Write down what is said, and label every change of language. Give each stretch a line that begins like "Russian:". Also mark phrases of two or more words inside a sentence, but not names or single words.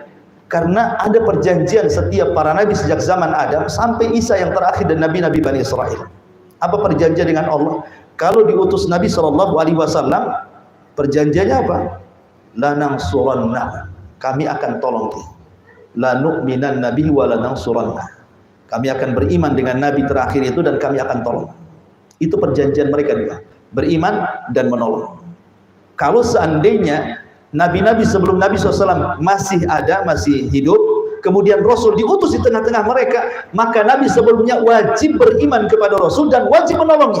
Indonesian: Karena ada perjanjian setiap para nabi sejak zaman Adam sampai Isa yang terakhir dan nabi-nabi Bani Israel. Apa perjanjian dengan Allah? Kalau diutus Nabi SAW, perjanjiannya apa?
Arabic: لننصرنه,
Indonesian: kami akan tolong dia.
Arabic: لنؤمنن نبي ولننصرنه,
Indonesian: kami akan beriman dengan nabi terakhir itu dan kami akan tolong. Itu perjanjian mereka juga, beriman dan menolong. Kalau seandainya nabi-nabi sebelum Nabi SAW masih ada, masih hidup, kemudian Rasul diutus di tengah-tengah mereka, maka nabi sebelumnya wajib beriman kepada Rasul dan wajib menolongnya.